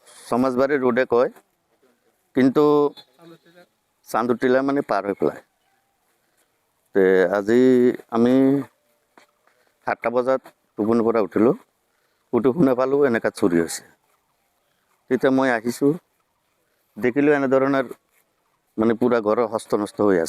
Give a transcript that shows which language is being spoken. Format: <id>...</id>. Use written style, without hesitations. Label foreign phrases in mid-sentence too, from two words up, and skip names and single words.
<bn>সমাজবাড়ি রোডে কয়, কিন্তু চান্দুটিলা মানে পার হয়ে পেলায়।</bn> <as>তে আজি আমি 7টা বজাত টোপনিৰ পৰা উঠিলোঁ, উঠি শুনা পালোঁ এনেকা চুৰি হৈছে। তেতিয়া মই আহিছোঁ, দেখিলোঁ এনেধৰণৰ মানে পুৰা ঘৰৰ হস্ত নষ্ট হৈ আছে।</as>